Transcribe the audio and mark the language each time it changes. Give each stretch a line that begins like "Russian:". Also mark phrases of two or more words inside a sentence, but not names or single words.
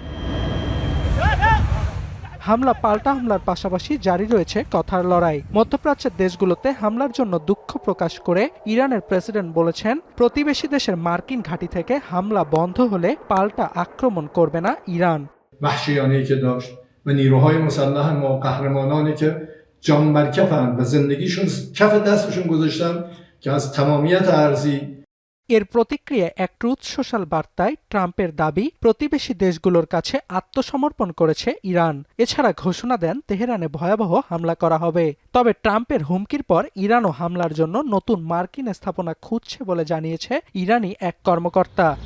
Bangla: হামলা পাল্টা হামলার পাশাপাশি জারি রয়েছে কথার লড়াই। মধ্যপ্রাচ্যের দেশগুলোতে হামলার জন্য দুঃখ প্রকাশ করে ইরানের প্রেসিডেন্ট বলেছেন, প্রতিবেশী দেশের মার্কিন ঘাঁটি থেকে হামলা বন্ধ হলে পাল্টা আক্রমণ করবে না ইরান।
Persian: و نیروهای مسلح ما قهرمانانی که جان بر کفن و زندگیشون کف دستشون گذاشتن که از تمامیت ارضی।
Bangla: এর প্রতিক্রিয়ায় এক ট্রুথ সোশ্যাল বার্তায় ট্রাম্পের দাবি, প্রতিবেশী দেশগুলোর কাছে আত্মসমর্পণ করেছে ইরান। এছাড়া ঘোষণা দেন তেহরানে ভয়াবহ হামলা করা হবে। তবে ট্রাম্পের হুমকির পর ইরানও হামলার জন্য নতুন মার্কিন স্থাপনা খুঁজছে বলে জানিয়েছে ইরানি এক কর্মকর্তা।